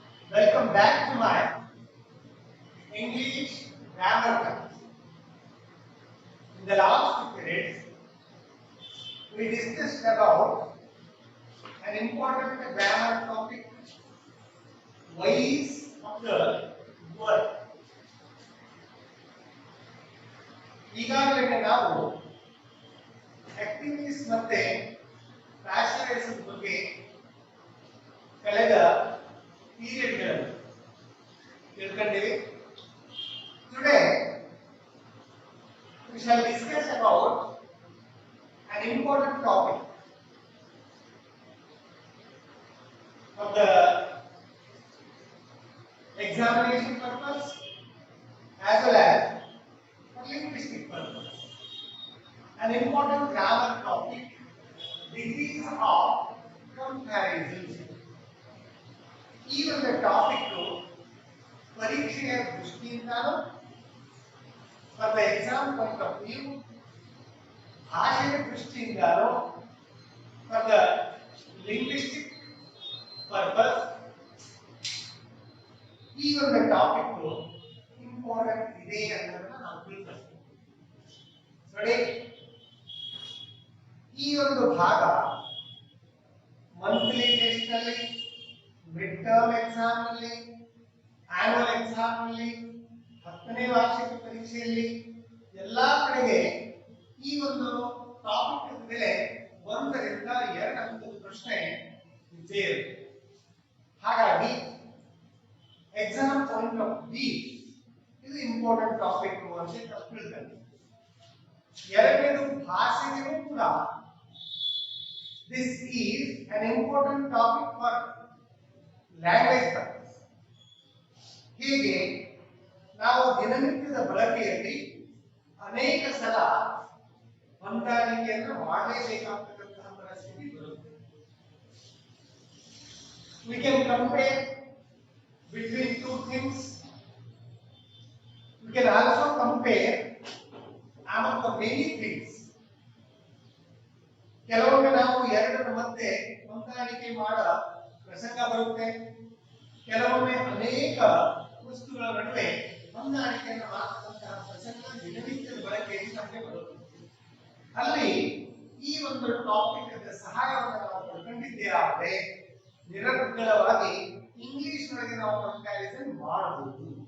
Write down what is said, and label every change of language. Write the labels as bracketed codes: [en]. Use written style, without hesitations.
[en] Welcome back to my English grammar class. In the last period, we discussed about an important grammar topic, ways of the word. [kn] ಈಗಾಗಲೇ ನಾವು activities ಮತ್ತೆ ಪ್ಯಾಷನೇಟ್ಸ್ ಬಗ್ಗೆ ಕಳೆದ ಪೀರಿಯಡ್ಗಳಲ್ಲಿ ತಿಳ್ಕೊಂಡಿವಿ. [en] Today we shall discuss about an important topic of the examination purpose as well as for linguistic purpose. An important grammar topic, degrees of comparison. Even the topic [kn] ಪರೀಕ್ಷೆಯ ದೃಷ್ಟಿಯಿಂದಲೂ [en] for the exam point of view, [kn] ಭಾಷೆಯ ದೃಷ್ಟಿಯಿಂದಲೂ [en] for the linguistic purpose, even the topic important [kn] ಇದೆ ಅನ್ನೋದನ್ನ ನಾವು ತಿಳ್ಕೊಳ್ತೀವಿ. ನೋಡಿ, ಈ ಒಂದು ಭಾಗ ಮಂತ್ಲಿ ಟೆಸ್ಟ್ ನಲ್ಲಿ, ಮಿಡ್ ಟರ್ಮ್ ಎಕ್ಸಾಮ್ ನಲ್ಲಿ, ಆನ್ಯುವಲ್ ಎಕ್ಸಾಮ್ ನಲ್ಲಿ, 10ನೇ ವಾರ್ಷಿಕ ಪರೀಕ್ಷೆಯಲ್ಲಿ ಎಲ್ಲಾ ಕಡೆಗೆ ಈ ಒಂದು ಟಾಪಿಕ್ ಮೇಲೆ 1 ರಿಂದ 2 ಅಂಕದ ಪ್ರಶ್ನೆ ಇದ್ದೇ ಇರುತ್ತೆ. ಹಾಗಾಗಿ [en] exam point of view [kn] ಇದು ಇಂಪಾರ್ಟೆಂಟ್ ಟಾಪಿಕ್ ಅಂತ ತಿಳ್ಕೊಳ್ಳಿ. ಎರಡನೇದು ಭಾಷೆಗೂ ಕೂಡ [en] this is an important topic for language purpose. [kn] ಹೀಗೆ ನಾವು ದಿನನಿತ್ಯದ ಬಳಕೆಯಲ್ಲಿ ಅನೇಕ ಸಲ ಹೊಂದಾಣಿಕೆಯನ್ನು ಮಾಡಲೇಬೇಕಾದಂತಹ ಪರಿಸ್ಥಿತಿ ಬರುತ್ತೆ. [en] We can compare between two things. We can also compare among the many things. [kn] ಕೆಲವೊಮ್ಮೆ ನಾವು ಎರಡರ ಮಧ್ಯೆ ಹೊಂದಾಣಿಕೆ ಮಾಡೋ ಪ್ರಸಂಗ ಬರುತ್ತೆ. ಕೆಲವೊಮ್ಮೆ ಅನೇಕ ವಸ್ತುಗಳ ನಡುವೆ ಹೊಂದಾಣಿಕೆಯನ್ನು ಮಾಡತಕ್ಕಂತಹ ಪ್ರಸಂಗ ದಿನನಿತ್ಯದ ಬಳಕೆಯಲ್ಲಿ ನಮಗೆ ಬರುತ್ತೆ. ಅಲ್ಲಿ ಈ ಒಂದು ಟಾಪಿಕ್ ಸಹಾಯವನ್ನು ನಾವು ಪಡ್ಕೊಂಡಿದ್ದೇ ಆದರೆ ನಿರರ್ಗಳವಾಗಿ ಇಂಗ್ಲಿಷ್ ನೊಳಗೆ ನಾವು ಕಂಪ್ಯಾರಿಸನ್ ಮಾಡಬಹುದು.